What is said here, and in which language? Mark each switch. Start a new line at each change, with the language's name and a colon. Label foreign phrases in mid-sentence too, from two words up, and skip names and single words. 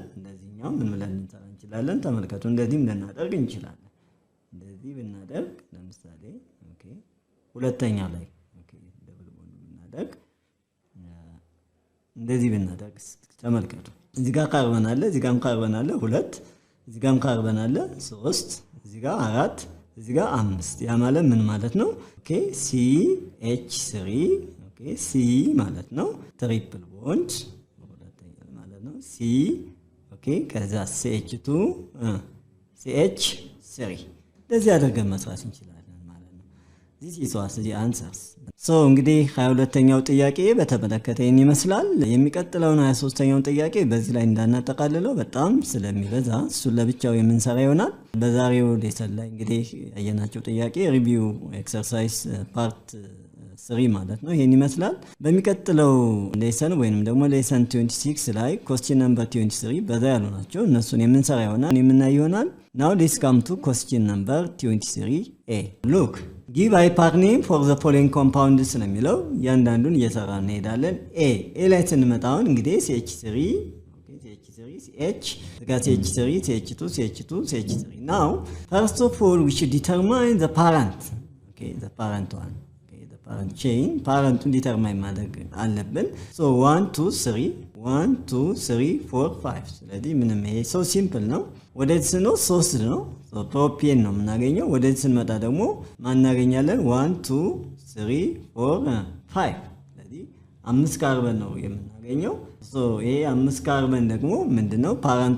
Amharic: እንደዚህኛው ምን ብለን ልንሰራ እንችላለን? ተመልከቱ። እንደዚህም ልናደርግ እንችላለን። እንደዚህ ብናደርግ ለምሳሌ ሁለተኛ ላይ
English: double bond
Amharic: ብናደርግ እንደዚህ ብናደርግ ተመልከቱ። እዚህ ጋር ካርበን አለ፣ እዚህ ጋርም ካርበን አለ 2 እዚህ ጋርም ካርበን አለ 3 እዚህ ጋር 4 እዚህ ጋር 5 ያ ማለት ምን ማለት ነው? CH3 C ማለት ነው
English: triple bond
Amharic: ሁለተኛ ማለት ነው C ከዛ CH2 CH3 እንደዚህ አድርገን መስራት እንችላለን ማለት ነው።
English: this is the answers።
Amharic: እንግዲህ 22ኛው ጥያቄ በተመለከተ ይሄን ይመስላል። የሚቀጥለውን 23ኛውን ጥያቄ በዚህ ላይ እንዳናጠቃልለው በጣም ስለሚበዛ እሱን ለብቻው የምንሰራ ይሆናል። በዛሬው ሌሰን ላይ እንግዲህ ያየናቸው ጥያቄ
English: review exercise part 3
Amharic: ማለት ነው ይሄን ይመስላል። በሚቀጥለው ሌሰን ወይንም ደግሞ ሌሰን 26 ላይ
English: question number 23
Amharic: በዛ ያሉ ናቸው እነሱን የምንሰራ ይሆናል የምናይ ይሆናል።
English: now let's come to question number 23a look give hyper name for the following compounds
Amharic: ነው የሚለው ያንዳንዱን እየሰራ እንሄዳለን። a ላይ ስንመጣውን እንግዲህ CH3 CH CH2
English: now first of all we should determine the parent the parent one parent chain
Amharic: parenቱን ዲተርማይን ማድረግ አለብን። 1 2 3 4 5 ስለዚህ ምንም ይሄ
English: so simple
Amharic: ነው። ወደዚህ ስንወ 3 ነው ፕሮፔን ነው የምናገኘው። ወደዚህ ስንመጣ ደግሞ ማን እናገኛለን? 1 2 3 4 5 ስለዚህ 5 ካርበን ነው የምናገኘው። ይሄ 5 ካርበን ደግሞ ምንድነው ፓረንቱ?